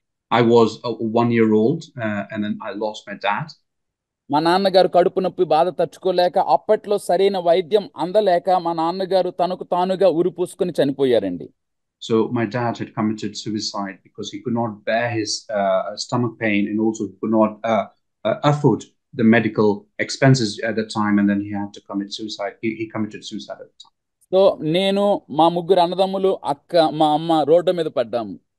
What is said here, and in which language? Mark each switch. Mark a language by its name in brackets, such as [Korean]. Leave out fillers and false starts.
[English] I was 1 year old and then I lost my dad. [Telugu] మా నాన్నగారు కడుపు నొప్పి బాధ తట్టుకోలేక అప్పట్లో సరైన వైద్యం అందలేక మా నాన్నగారు తనకు తానుగా ఉరి పూసుకొని చనిపోయారండి. [English] So my dad had committed suicide because he could not bear his stomach pain, and also he could not afford the medical expenses at the time, and then he had to commit suicide. He committed suicide at the time. [Telugu] So నేను మా ముగ్గురు అన్నదమ్ములు అక్క మా అమ్మ road మీద పడ్డాము.